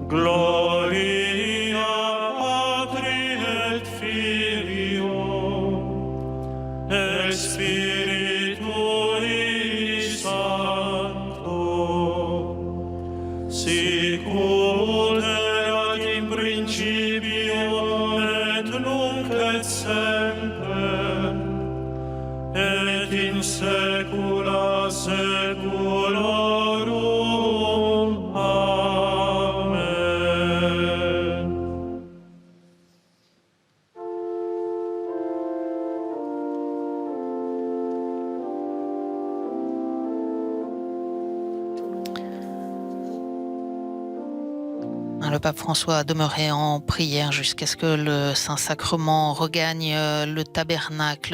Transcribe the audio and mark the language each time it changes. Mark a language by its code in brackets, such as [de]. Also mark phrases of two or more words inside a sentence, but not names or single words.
[la] Gloria Patri et Filio et Spiritui Sancto, sicut erat in principio et nunc et semper et in saecula saeculorum. Amen. [fr] Le pape François a demeuré en prière jusqu'à ce que le Saint-Sacrement regagne le tabernacle.